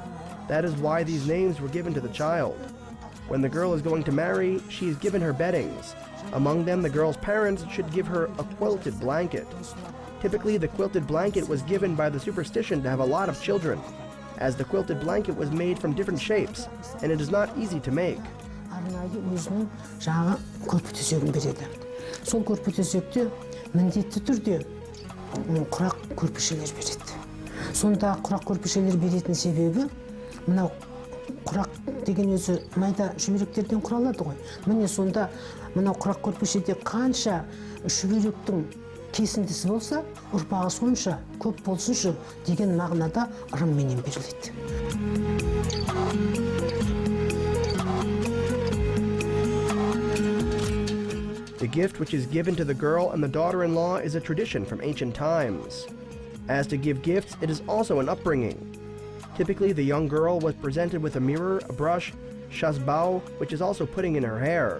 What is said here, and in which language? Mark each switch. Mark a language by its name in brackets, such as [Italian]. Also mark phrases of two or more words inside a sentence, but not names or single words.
[English] That is why these names were given to the child. When the girl is going to marry, she is given her beddings. Among them, the girl's parents should give her a quilted blanket. Typically, the quilted blanket was given by the superstition to have a lot of children, as the quilted blanket was made from different shapes, and it is not easy to make. [Kazakh] Арнайы өзінің жаңа көрпе төсегін береді. Сол көрпе төсекте міндетті түрде құрақ көрпешелер береді. Сонда құрақ көрпешелер беретін себебі, мынау құрақ деген өзі майда шүберектерден құралады ғой. Міне сонда мынау құрақ көрпешеде қанша шүберектің кесіндісі болса, ұрпағы сонша көп болсыншы деген мағынада ырымменен беріледі. [English] The gift which is given to the girl and the daughter-in-law is a tradition from ancient times. As to give gifts, it is also an upbringing. Typically, the young girl was presented with a mirror, a brush, shazbao, which is also putting in her hair.